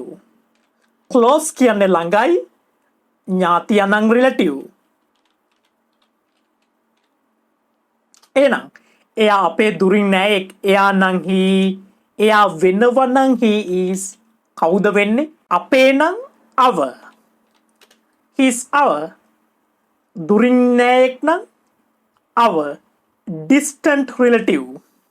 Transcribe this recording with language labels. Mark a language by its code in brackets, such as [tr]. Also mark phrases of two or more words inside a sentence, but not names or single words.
[si] close කියන්නේ ළඟයි, ඥාතිය නම් relative. එහෙනම් එයා අපේ දුරින් නෑයෙක්. එයා නම් he. එයා වෙනව නම් [en] he is. [si] කවුද වෙන්නේ? අපේ නම් our. [en] He's our. [si] දුරින් නෑයෙක් නම් [en] our distant relative.